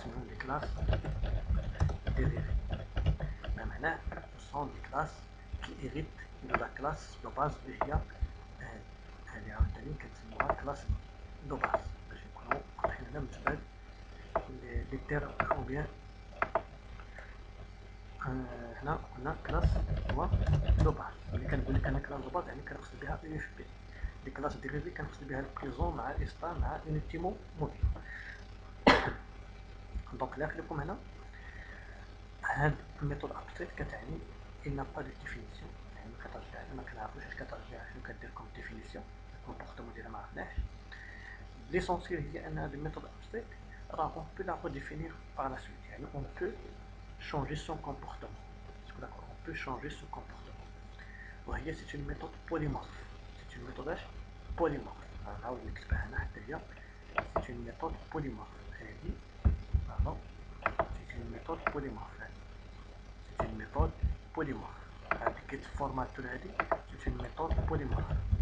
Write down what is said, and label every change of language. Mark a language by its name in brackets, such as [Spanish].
[French] Les classes dérivées. Maintenant, ce sont des classes qui héritent de la classe de base [Arabic] اللي هي عاوتاني كنسموها classe de base باش نكونو واضحين هنا بالنسبة لي تيرم ou bien هنا قلنا كلاس هو دو باز. ملي كنقول لك انا كلاس دو باز يعني كنقصد بها اي اف بي. لي كلاس ديريفي كنقصد بها البريزون مع استا مع يونيتي موبيل. دونك اللي لكم هنا هاد الميثود ابستريت كتعني [French] il n'a pas de définition. [Arabic] يعني ما كترجع ما كنعرفوش اش كترجع شنو كدير كوم ديفينيسيون الكومبورتمون ديالها ما عرفناش. ليسونسيال هي ان هاد الميثود ابستريت راه [French] on peut la redéfinir par la suite. يعني on peut changer son comportement. D'accord, on peut changer son comportement. وهي c'est une méthode polymorphe. C'est une méthode polymorphe. [Arabic] نعاود نكتبها هنا حتى هي [French] c'est une méthode polymorphe. هذه pardon, c'est une méthode polymorphe. C'est une méthode polymorphe. هذه get formateur هذه c'est une méthode polymorphe.